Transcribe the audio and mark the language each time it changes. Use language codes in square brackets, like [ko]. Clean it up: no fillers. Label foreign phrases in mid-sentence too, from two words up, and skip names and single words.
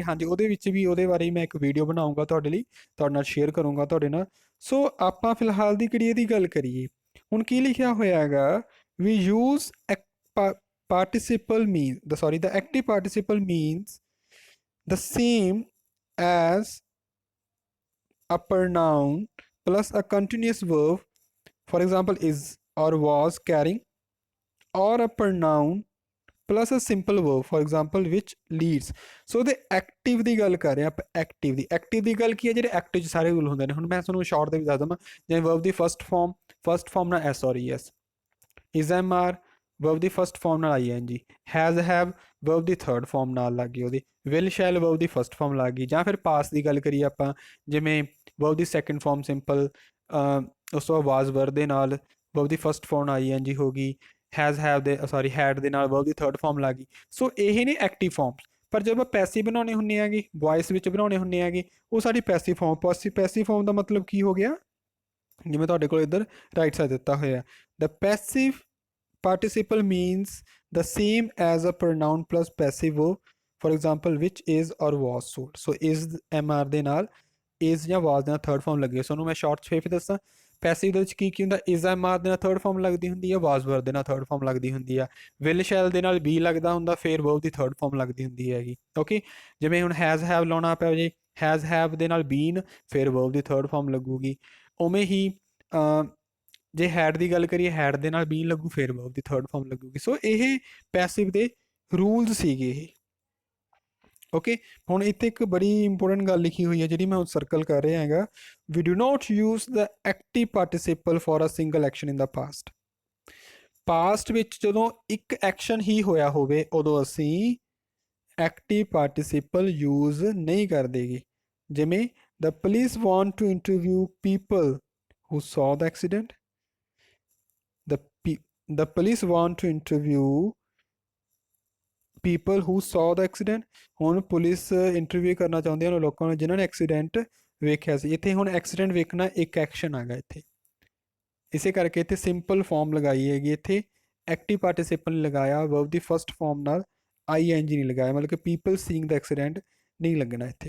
[pa] ਹਾਂਜੀ, ਉਹਦੇ ਵਿੱਚ ਵੀ ਉਹਦੇ ਬਾਰੇ ਮੈਂ ਇੱਕ ਵੀਡੀਓ ਬਣਾਉਂਗਾ ਤੁਹਾਡੇ ਲਈ, ਤੁਹਾਡੇ ਨਾਲ ਸ਼ੇਅਰ ਕਰੂੰਗਾ ਤੁਹਾਡੇ ਨਾਲ। ਸੋ ਆਪਾਂ ਫਿਲਹਾਲ ਦੀ ਕਿਹੜੀ ਇਹਦੀ ਗੱਲ ਕਰੀਏ। ਹੁਣ ਕੀ ਲਿਖਿਆ ਹੋਇਆ ਹੈਗਾ, [en] we use participle mean the active participle means the same as a pronoun plus a continuous verb, for example is or was carrying, or a pronoun plus a simple verb, for example which leads. [pa] ਸੋ ਦੇ ਐਕਟਿਵ ਦੀ ਗੱਲ ਕਰ ਰਹੇ ਆਪਾਂ। ਐਕਟਿਵ ਦੀ ਗੱਲ ਕੀ ਹੈ, ਜਿਹੜੇ ਐਕਟਿਵ 'ਚ ਸਾਰੇ ਰੂਲ ਹੁੰਦੇ ਨੇ। ਹੁਣ ਮੈਂ ਤੁਹਾਨੂੰ ਸ਼ਾਰਟ ਦੇ ਵੀ ਦੱਸ ਦਵਾਂ, ਜਿਵੇਂ ਵਰਬ ਦੀ [en] first form [pa] ਨਾਲ [en] s or es, is am are verb [pa] ਦੀ [en] first form [pa] ਨਾਲ [en] ing, has have verb [pa] ਦੀ [en] third form [pa] ਨਾਲ ਲੱਗ ਗਈ, ਉਹਦੀ [en] will shall verb [pa] ਦੀ [en] first form [pa] ਲੱਗ ਗਈ। ਜਾਂ ਫਿਰ ਪਾਸ ਦੀ ਗੱਲ ਕਰੀਏ ਆਪਾਂ, ਜਿਵੇਂ ਵਰਬ ਦੀ [en] second form simple, [pa] ਉਸ ਤੋਂ ਬਾਅਦ [en] was verb [pa] ਦੇ ਨਾਲ ਵਰਬ ਦੀ [en] first form ing [pa] ਹੋ ਗਈ, [en] has have [pa] ਦੇ ਹੈਡ ਦੇ ਨਾਲ ਵਰਬ ਦੀ [en] third form [pa] ਲੱਗ ਗਈ। ਸੋ ਇਹ ਨੇ [en] active forms. [pa] ਪਰ ਜਦੋਂ ਆਪਾਂ ਪੈਸਿਵ ਬਣਾਉਣੇ ਹੁੰਦੇ ਹੈਗੇ, ਵੌਇਸ ਵਿੱਚ ਬਣਾਉਣੇ ਹੁੰਦੇ ਹੈਗੇ, ਉਹ ਸਾਡੀ [en] passive form. [pa] ਪੈਸਿਵ ਫਾਰਮ ਦਾ ਮਤਲਬ ਕੀ ਹੋ ਗਿਆ, ਜਿਵੇਂ ਤੁਹਾਡੇ ਕੋਲ ਇੱਧਰ ਰਾਈਟ ਸਾਈਡ ਦਿੱਤਾ ਹੋਇਆ, [en] the passive participle means the same as a pronoun plus passive verb, for example which is or was sold. so is mr [pa] ਦੇ ਨਾਲ is ਜਾਂ was ਦੇ ਨਾਲ [en] third form [pa] ਲੱਗੀ। ਸੋ ਉਹਨੂੰ ਮੈਂ ਸ਼ਾਰਟ 'ਚ ਫਿਰ ਦੱਸਾਂ, ਪੈਸਿਵ ਦੇ ਵਿੱਚ ਕੀ ਕੀ ਹੁੰਦਾ, [en] is mr [pa] ਦੇ ਨਾਲ [en] third form [pa] ਲੱਗਦੀ ਹੁੰਦੀ ਹੈ, [en] was were [pa] ਦੇ ਨਾਲ [en] third form [pa] ਲੱਗਦੀ ਹੁੰਦੀ ਆ, [en] will shall [pa] ਦੇ ਨਾਲ be ਲੱਗਦਾ ਹੁੰਦਾ, ਫਿਰ verb ਦੀ [en] third form [pa] ਲੱਗਦੀ ਹੁੰਦੀ ਹੈਗੀ। ਓਕੇ, ਜਿਵੇਂ ਹੁਣ [en] has have [pa] ਲਾਉਣਾ ਪਿਆ ਜੇ, [en] has have [pa] ਦੇ ਨਾਲ been, ਫਿਰ verb ਦੀ [en] third form [pa] ਲੱਗੂਗੀ। ਉਵੇਂ ਹੀ ਜੇ ਹੈਡ ਦੀ ਗੱਲ ਕਰੀਏ, ਹੈਡ ਦੇ ਨਾਲ ਬੀਨ ਲੱਗੂ, ਫਿਰ ਵਰਬ ਦੀ [en] third form [pa] ਲੱਗੂਗੀ। ਸੋ ਇਹ ਪੈਸਿਵ ਦੇ ਰੂਲਸ ਸੀਗੇ ਇਹ। ਓਕੇ, ਹੁਣ ਇੱਥੇ ਇੱਕ ਬੜੀ ਇੰਪੋਰਟੈਂਟ ਗੱਲ ਲਿਖੀ ਹੋਈ ਹੈ, ਜਿਹੜੀ ਮੈਂ ਹੁਣ ਸਰਕਲ ਕਰ ਰਿਹਾ ਹੈਗਾ, [en] we do not use the active participle for a single action in the past. [pa] ਪਾਸਟ ਵਿੱਚ ਜਦੋਂ ਇੱਕ ਐਕਸ਼ਨ ਹੀ ਹੋਇਆ ਹੋਵੇ, ਉਦੋਂ ਅਸੀਂ [en] active participle use [pa] ਨਹੀਂ ਕਰਦੇਗੇ। [en] ਜਿਵੇਂ the police want to interview people who saw the accident. the police want to interview people who saw the accident। [pa] ਹੁਣ ਪੁਲਿਸ ਇੰਟਰਵਿਊ ਕਰਨਾ ਚਾਹੁੰਦੇ ਹਨ ਲੋਕਾਂ ਨੂੰ ਜਿਨ੍ਹਾਂ ਨੇ ਐਕਸੀਡੈਂਟ ਵੇਖਿਆ ਸੀ। ਇੱਥੇ ਹੁਣ ਐਕਸੀਡੈਂਟ ਵੇਖਣਾ ਇੱਕ ਐਕਸ਼ਨ ਹੈਗਾ ਇੱਥੇ, ਇਸੇ ਕਰਕੇ ਇੱਥੇ [en] simple form [pa] ਲਗਾਈ ਹੈਗੀ। ਇੱਥੇ [en] active participle [pa] ਲਗਾਇਆ, ਵਰਬ ਦੀ [en] first form [pa] ਨਾਲ [en] ing [pa] ਨਹੀਂ ਲਗਾਇਆ, ਮਤਲਬ ਕਿ [en] people seeing the accident [pa] ਨਹੀਂ ਲੱਗਣਾ ਇੱਥੇ।